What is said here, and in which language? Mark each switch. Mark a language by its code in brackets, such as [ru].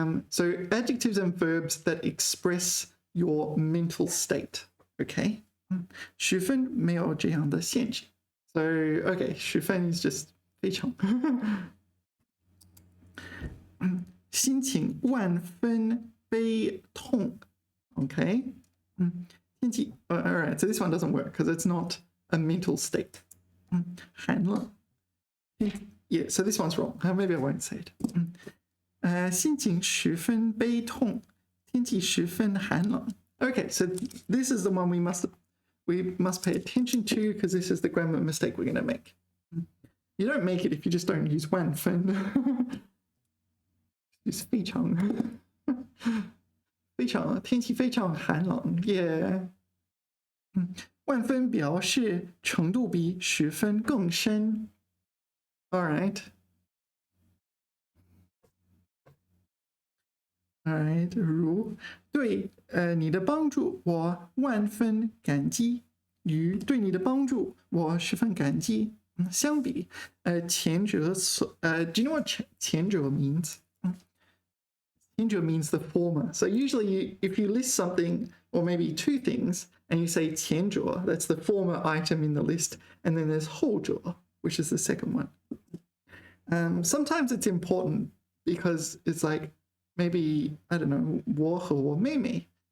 [en] So adjectives and verbs that express your mental state. [zh] Okay, 十分没有这样的限制. [en] So okay, 十分 is just 非常。 [zh] 心情万分悲痛.Okay. [en] 天气 all right, so this one doesn't work because it's not a mental state. 寒冷.Yeah, so this one's wrong. Maybe I won't say it. [zh] 心情十分悲痛，天气十分寒冷. [en] Okay, so this is the one we must pay attention to because this is the grammar mistake we're going to make. You don't make it if you just don't use 万分. [zh] Use 非常，非常，天气非常寒冷。 [en] Yeah. [zh] 万分表示程度比十分更深。 [en] All right. All right. [zh] 如对你的帮助我万分感激，与对你的帮助我十分感激相比，前者 [en] do you know what 前者 means? 前者 means the former. So usually if you list something or maybe two things and you say 前者, that's the former item in the list, and then there's 后者, which is the second one. Sometimes it's important because it's like maybe, I don't know, [zh] 我和我妹妹.